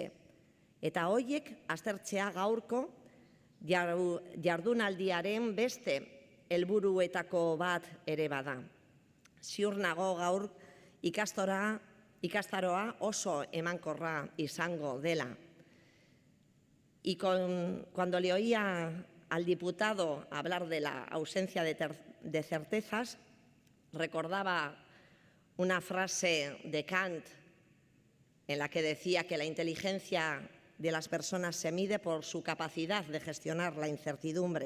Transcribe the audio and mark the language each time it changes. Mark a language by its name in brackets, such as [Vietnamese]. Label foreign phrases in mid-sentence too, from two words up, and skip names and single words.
[Basque] Eta horiek aztertzea gaurko jardunaldiaren beste helburuetako bat ere bada. Ziur nago gaur ikastaroa oso emankorra izango dela. [Spanish] Y cuando le oía al diputado hablar de la ausencia de certezas, recordaba una frase de Kant en la que decía que la inteligencia de las personas se mide por su capacidad de gestionar la incertidumbre.